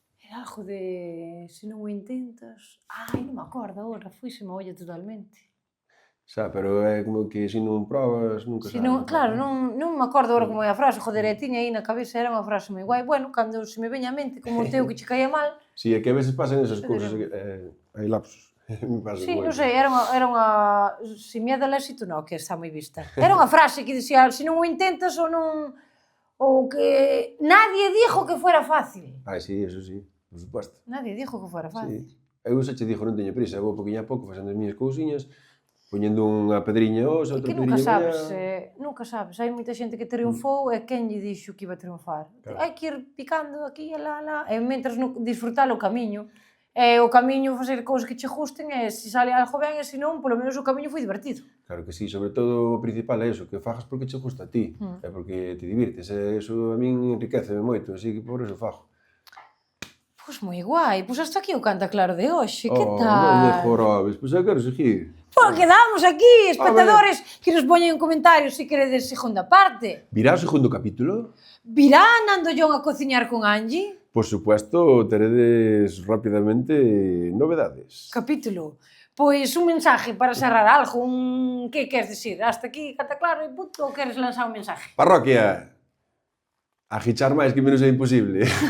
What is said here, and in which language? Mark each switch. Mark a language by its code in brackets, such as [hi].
[gl] Era algo de... Se non o intentas... non me acordo agora, fuíseme a olla totalmente. Xa, pero é como que se non probas, nunca sabes. Claro, non me acordo agora como é a frase, joder, tiña aí na cabeza, era unha frase moi guai. Bueno, cando se me veña a mente como o teu que che caía mal... Si, é que a veces pasan esas cousas, hai lapsos. Sí, non sei, era unha... Se me é del éxito, non, que está moi vista. Era unha frase que dicía, se non o intentas ou non... Ou que... [es] Nadie dijo que fuera fácil. Sí, eso sí. [gl] Por suposto. [es] Nadie dijo que fuera fácil. [gl] Sí. Eu xa che dixo, non teño prisa, vou poquinho a pouco facendo as miñas cousiñas, poñendo unha pedriña hoxe, outra pedriña mañá. Nunca sabes, hai moita xente que triunfou e quen lle dixo que iba a triunfar. Hai que ir picando aquí e lá, e mentras disfrutar o camiño. E o camiño facer cousas que che gusten e se sale algo ben e se non, polo menos o camiño foi divertido. Claro que sí, sobre todo o principal é iso, que fagas porque che gusta a ti, e porque te divirtes, e iso a min enriqueceme moito, así que por eso fago. Pois moi guai, pois hasta aquí o Canta Claro de hoxe, que tal? Non me jorobes, pois eu quero seguir. Pois quedamos aquí, espectadores, que nos poñen en comentarios se queredes segunda parte. Virá o segundo capítulo? Virá Nando Jon a cociñar con Angie? [es] Por supuesto, [gl] teredes rapidamente novedades. Capítulo. Pois un mensaje para cerrar algo, que queres decir? Hasta aquí Canta Claro e punto, ou queres lanzar un mensaje? Parroquia! Agichar máis que menos é imposible.